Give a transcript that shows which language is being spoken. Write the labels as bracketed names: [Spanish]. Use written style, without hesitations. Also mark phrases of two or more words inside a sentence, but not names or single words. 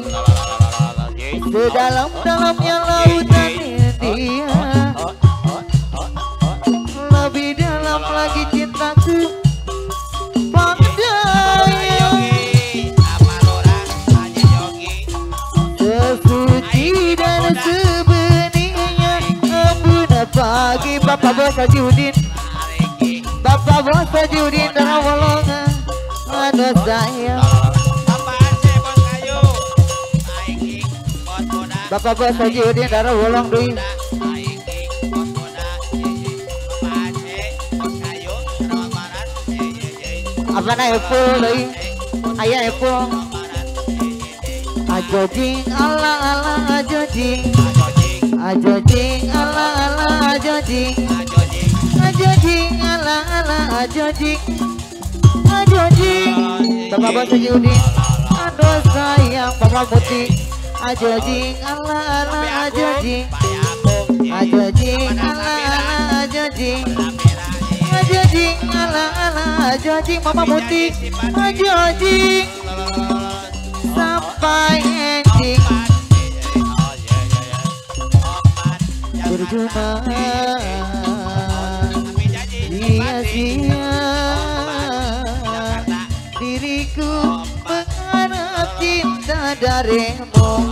[Indonesian] Sedalam-dalamnya lautan dia, lebih dalam lagi cintaku padanya. Sesuci dan sebenarnya embun pagi. Bapak Bos Tajudin, Bapak Bos Tajudin Darawulung. [Sundanese] Aduh sayang, Bapak Bos Tajudin Darawulung deui. Apa na Epul deui? Aya Epul. Ajojing ala ala ajojing. [Indonesian] Ajojing ala ala ajojing. Ajojing ala ala ajojing. Ajojing. Bapak Bos Tajudin. Aduh sayang Bapak Putih. Ajojing ala ala ajojing. Ajojing ala ala ajojing. Ajojing ala ala ajojing. Mama Putih. Ajojing sampai ending. Berjumpa sia-sia, diriku mengharap cinta darimu.